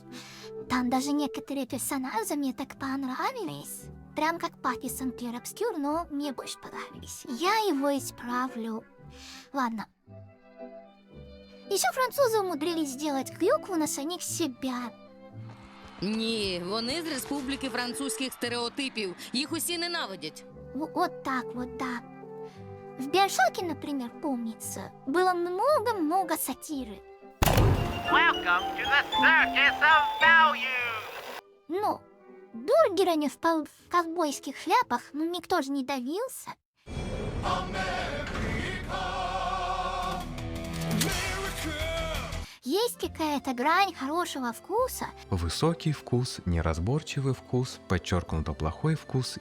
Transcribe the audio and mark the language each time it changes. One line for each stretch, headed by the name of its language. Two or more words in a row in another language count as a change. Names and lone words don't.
Russian: Там даже некоторые персонажи мне так понравились. Прям как Паттисон Clair Obscur, но мне больше понравились. Я его исправлю. Ладно. Еще французы умудрились сделать клюкву на самих себя.
Ukrainian: Ні, вони з Республіки французьких стереотипів. Їх усі ненавидять.
Russian: Вот так вот, да. В Биошоке, например, помнится, было много-много сатиры.
English: Welcome to the circus of value!
Russian: Но бюргерами в ковбойских шляпах никто же не давился. Есть какая-то грань хорошего вкуса, Высокий вкус, неразборчивый вкус, подчеркнуто плохой вкус.